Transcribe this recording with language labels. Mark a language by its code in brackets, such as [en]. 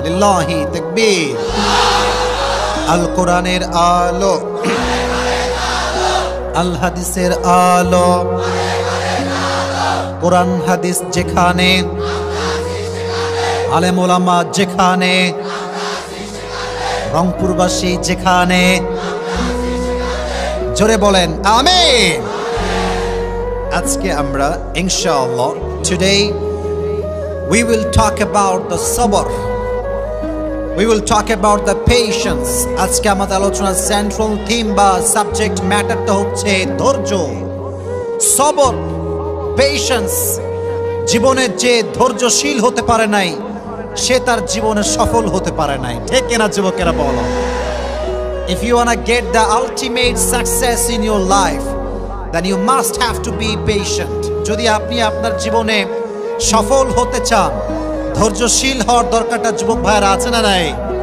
[bn] লিল্লাহি তাকবীর। আল কোরআনের আলো, আল হাদিসের আলো, কোরআন হাদিস যেখানে, আলেম ওলামা যেখানে, রংপুরবাসী যেখানে, জোরে বলেন আমিন। আজকে আমরা ইনশাআল্লাহ, [en] today we will talk about the sabr, we will talk about the patience. [bn] আজকে আমাদের আলোচনার সেন্ট্রাল থিম বা সাবজেক্ট ম্যাটারটা হচ্ছে ধৈর্য, সবর, পেশেন্স। জীবনে যে ধৈর্যশীল হতে পারে নাই সে তার জীবনে সফল হতে পারে নাই। ঠিক কিনা যুবকেরা বলো? [en] If you wanna get the ultimate success in your life, then you must have to be patient. [bn] যদি আপনি আপনার জীবনে সফল হতে চান, ধৈর্যশীল হওয়ার দরকারটা যুবক ভাইরা আছে না নাই?